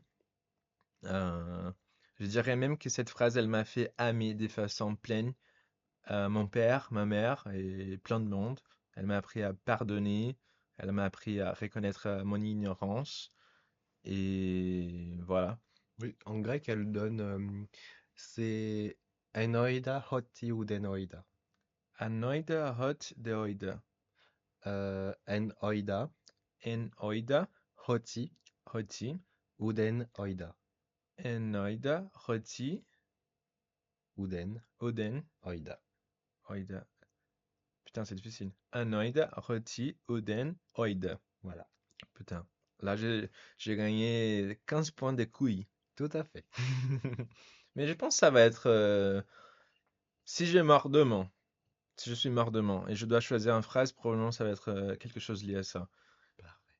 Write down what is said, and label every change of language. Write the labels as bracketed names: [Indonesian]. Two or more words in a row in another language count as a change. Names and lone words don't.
[French] Euh, je dirais même que cette phrase, elle m'a fait aimer de façon pleine mon père, ma mère et plein de monde. Elle m'a appris à pardonner, elle m'a appris à reconnaître mon ignorance. Et voilà. Oui, en grec, elle donne. C'est [Greek] ἓν οἶδα ὅτι οὐδὲν οἶδα. ἓν οἶδα ὅτι οὐδὲν οἶδα. Enoida En oida hoti hoti. οὐδὲν οἶδα. ἓν οἶδα ὅτι Uden oden oida. oida. [French] Putain, c'est difficile. [Greek] ἓν οἶδα ὅτι οὐδὲν οἶδα. [French] Voilà. Putain. Là, j'ai gagné 15 points de couilles. Tout à fait. Mais je pense que ça va être si j'ai mort demain. Si je suis mort demain et je dois choisir une phrase, probablement ça va être quelque chose lié à ça. Parfait.